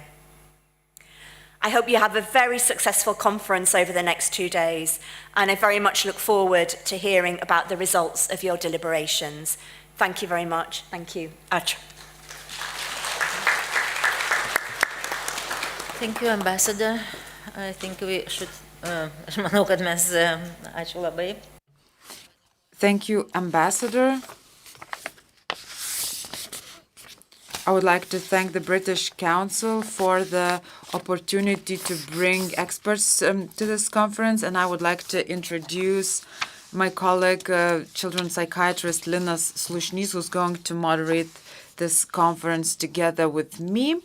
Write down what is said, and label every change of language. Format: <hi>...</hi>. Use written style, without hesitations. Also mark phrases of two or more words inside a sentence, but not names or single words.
<en>I hope you have a very successful conference over the next 2 days, and I very much look forward to hearing about the results of your deliberations. Thank you very much. Thank you. Ačiū. Thank you, Ambassador. I think we should,</en> <lt>aš manau, kad mes, ačiū labai.</lt> <en>Thank you, Ambassador. I would like to thank the British Council for the opportunity to bring experts to this conference, and I would like to introduce my colleague, children's psychiatrist Linas Slušnys, who's going to moderate this conference together with me.</en>